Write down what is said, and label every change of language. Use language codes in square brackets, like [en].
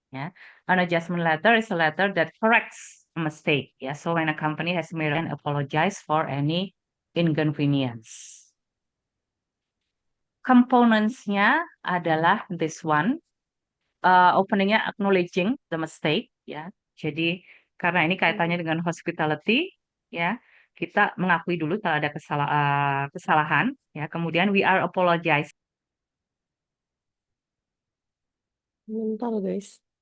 [en] Ya, an adjustment letter is a letter that corrects a mistake. Ya, so when a company has made and apologize for any inconvenience. Components-nya [id] adalah [en] this one. Openingnya acknowledging the mistake. [id] Ya, jadi karena ini kaitannya dengan hospitality, ya kita mengakui dulu kalau ada kesalahan, ya. [en] Kemudian we are apologize. [id] Bentar guys.